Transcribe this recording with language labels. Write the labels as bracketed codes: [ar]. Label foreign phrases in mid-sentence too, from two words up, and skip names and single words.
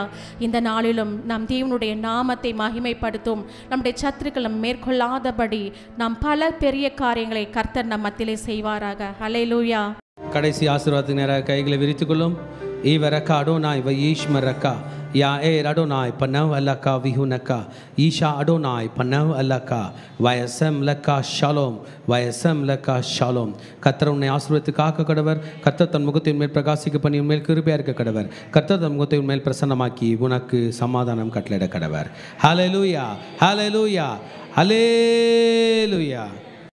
[ta] இந்த நாளிலும் நாம் தேவனுடைய நாமத்தை மகிமைப்படுத்தும். நம்முடைய சத்துருக்களை மேற்கொள்ளாதபடி நாம் பல பெரிய காரியங்களை கர்த்தர் நம் மத்தியிலே செய்வாராக. ஹல்லேலூயா. கடைசி ஆசீர்வாதத்துக்கு நேராக கைகளை விரித்துக் கொள்ளும். [he] יברכך אדוני וישמרך יאר אדוני פניו אליך ויחנך ישא אדוני פניו אליך וישם לך שלום וישם לך שלום [ta] கர்த்தர் உன்னை ஆசீர்வதித்து காக்க கடவர் கர்த்தர் தன் முகத்தை உன்மேல் பிரகாசிக்க பண்ணி உன்மேல் கிருபையா இருக்க கடவர் கர்த்தர் தன் முகத்தை உன்மேல் பிரசன்னமாக்கி உனக்கு சமாதானம் கட்டளையிட கடவர் ஹல்லேலூயா ஹல்லேலூயா ஹல்லேலூயா